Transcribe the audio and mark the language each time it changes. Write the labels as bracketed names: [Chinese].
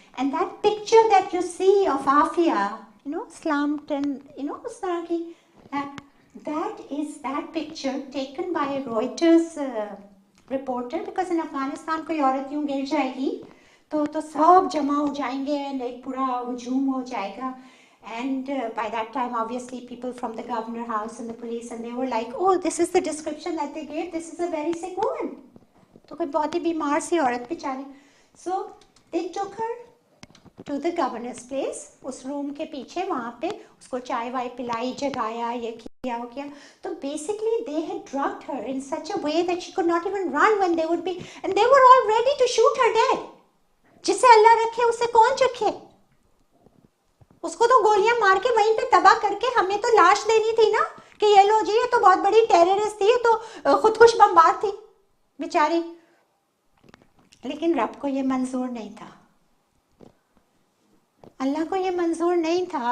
[English] And that picture that you see of Afia, slumped and, Usnaki, that is that picture taken by a Reuters reporter, because in Afghanistan [Hindi] कोई औरत यूं गिर जाएगी तो सब जमा हो जाएंगे [English] and [Hindi] एक पूरा हुजूम हो जाएगा. [English] And by that time, obviously, people from the governor house and the police, and they were like, oh, this is the description that they gave. This is a very sick woman. [Hindi] तो कोई बहुत ही बीमार सी औरत बेचारी. [English] So they took her to the governor's place. [Hindi] उस room के पीछे वहाँ पे उसको चाय वाय पिलाई, जगाया, ये किया वो किया. [English] तो basically they had drugged her in such a way that she could not even run when they would be, and they were all ready to shoot her dead. [Hindi] जिसे अल्लाह रखे उसे कौन रखे? उसको तो गोलियां मार के वहीं पे तबाह करके हमें तो लाश देनी थी ना कि ये लो जी, ये तो बहुत बड़ी टेररिस्ट थी, ये तो खुदकुश बमबार थी बेचारी. लेकिन रब को ये मंजूर नहीं था, अल्लाह को ये मंजूर नहीं था.